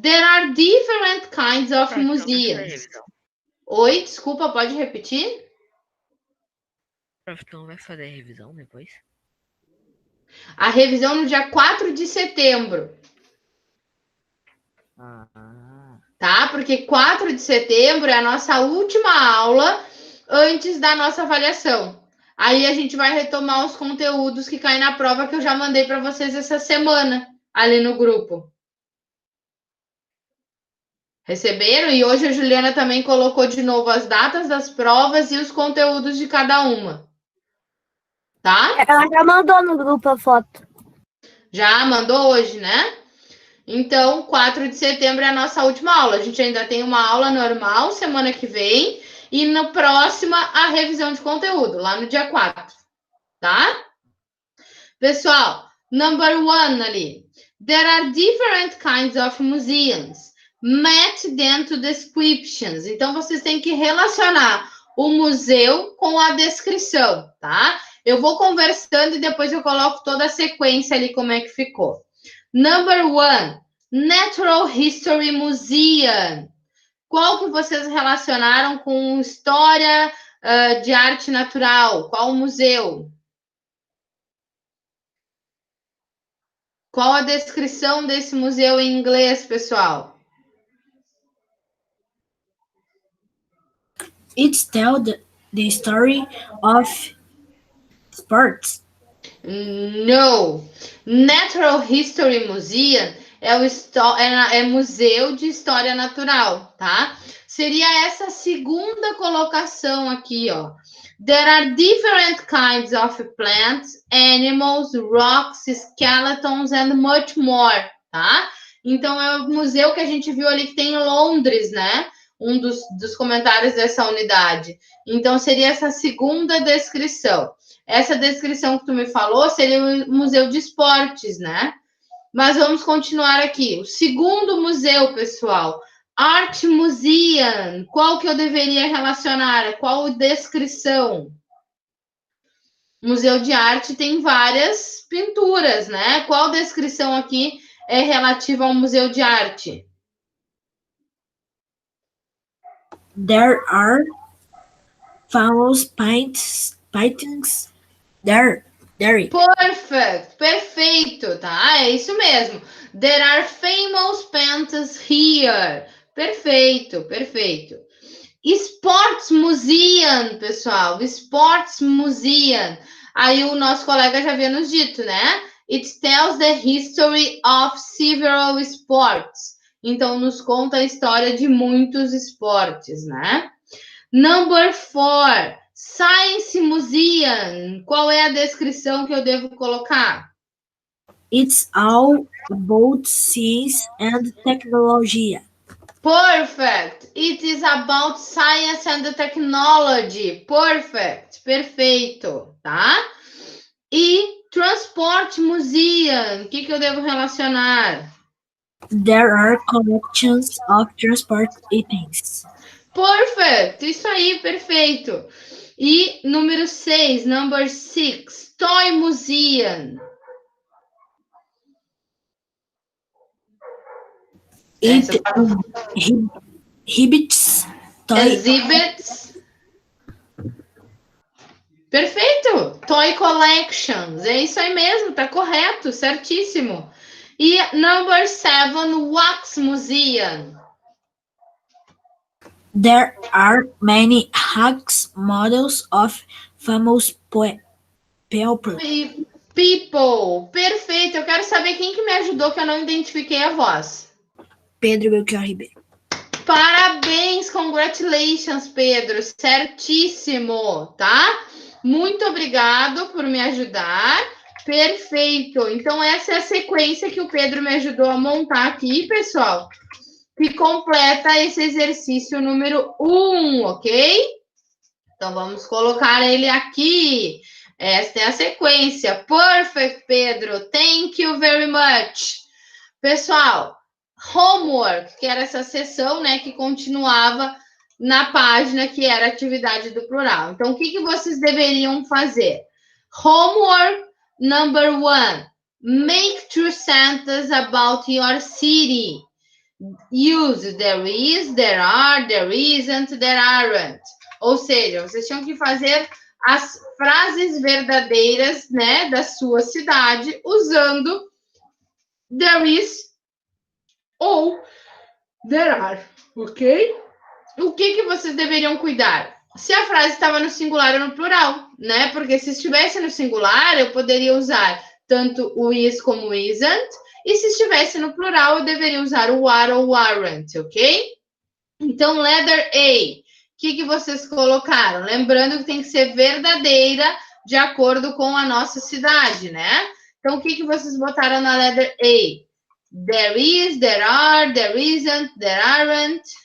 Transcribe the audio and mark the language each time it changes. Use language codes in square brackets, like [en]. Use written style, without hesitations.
[en] There are different kinds of museums. [pt] Oi, desculpa, pode repetir? Prof, tu não vai fazer a revisão depois? A revisão no dia 4 de setembro. Tá? Porque 4 de setembro é a nossa última aula antes da nossa avaliação. Aí a gente vai retomar os conteúdos que caem na prova que eu já mandei para vocês essa semana ali no grupo. Receberam? E hoje a Juliana também colocou de novo as datas das provas e os conteúdos de cada uma. Tá? Ela já mandou no grupo a foto. Já mandou hoje, né? Então, 4 de setembro é a nossa última aula. A gente ainda tem uma aula normal semana que vem e na próxima a revisão de conteúdo, lá no dia 4. Tá? Pessoal, [en] number 1 [pt] ali. [en] There are different kinds of museums. Match them to descriptions. [pt] Então, vocês têm que relacionar o museu com a descrição, tá? Eu vou conversando e depois eu coloco toda a sequência ali, como é que ficou. [en] Number 1, Natural History Museum. [pt] Qual que vocês relacionaram com história de arte natural? Qual museu? Qual a descrição desse museu em inglês, pessoal? [en] It's tell the story of sports. No. [pt] Natural History Museum é museu de história natural, tá? Seria essa segunda colocação aqui, ó. [en] There are different kinds of plants, animals, rocks, skeletons and much more, tá? [pt] Então, é o museu que a gente viu ali que tem em Londres, né? Um dos comentários dessa unidade. Então, seria essa segunda descrição. Essa descrição que tu me falou seria o museu de esportes, né? Mas vamos continuar aqui. O segundo museu, pessoal, Art Museum. Qual que eu deveria relacionar? Qual descrição? Museu de arte tem várias pinturas, né? Qual descrição aqui é relativa ao museu de arte? [en] There are famous paintings there. Perfect, [pt] perfeito, tá? É isso mesmo. [en] There are famous paintings here. [pt] Perfeito, perfeito. Sports Museum, pessoal. [en] Sports Museum. [pt] Aí o nosso colega já havia nos dito, né? [en] It tells the history of several sports. [pt] Então, nos conta a história de muitos esportes, né? [en] Number 4. Science Museum. [pt] Qual é a descrição que eu devo colocar? [en] It's all about science and technology. Perfect. It is about science and technology. Perfect. [pt] Perfeito, tá? E Transport Museum. O que eu devo relacionar? [en] There are collections of transport items. Perfect. [pt] Isso aí, perfeito. E número 6, [en] number 6, [pt] Toy Museum. [en] It exhibits toy Exhibits [pt] Perfeito! [en] Toy collections. [pt] É isso aí mesmo, tá correto, certíssimo. [en] E number 7, Wax Museum. There are many wax models of famous people. People. [pt] Perfeito. Eu quero saber quem que me ajudou que eu não identifiquei a voz. Pedro Belchior Ribeiro. Parabéns, [en] congratulations, [pt] Pedro. Certíssimo, tá? Muito obrigado por me ajudar. Perfeito. Então, essa é a sequência que o Pedro me ajudou a montar aqui, pessoal, que completa esse exercício número 1, ok? Então, vamos colocar ele aqui. Esta é a sequência. [en] Perfect, Pedro. Thank you very much. [pt] Pessoal, [en] homework, [pt] que era essa sessão, né, que continuava na página que era atividade do plural. Então, o que vocês deveriam fazer? [en] Homework number 1. Make true sentences about your city. Use there is, there are, there isn't, there aren't. [pt] Ou seja, vocês tinham que fazer as frases verdadeiras, né, da sua cidade usando [en] there is [pt] ou [en] there are, [pt] ok? O que vocês deveriam cuidar? Se a frase estava no singular ou no plural, né? Porque se estivesse no singular, eu poderia usar tanto o is como o isn't, e se estivesse no plural, eu deveria usar o are ou o aren't, ok? Então, [en] letter A. [pt] O que vocês colocaram? Lembrando que tem que ser verdadeira de acordo com a nossa cidade, né? Então, o que vocês botaram na [en] letter A? There is, there are, there isn't, there aren't.